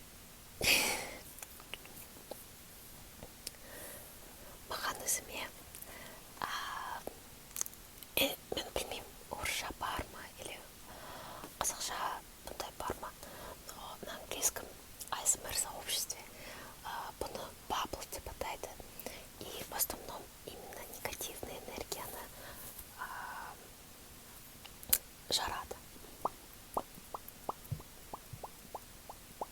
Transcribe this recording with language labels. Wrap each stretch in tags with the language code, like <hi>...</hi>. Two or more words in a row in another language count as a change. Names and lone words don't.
<kk>Механизме мен білмеймін орысша бар ма или қазақша бұндай бар ма,</kk> <ru>но на английском ASMR сообществе</ru> <kk>бұны бабл деп атайды,</kk> <ru>и в основном именно негативная энергия она жарады.</ru>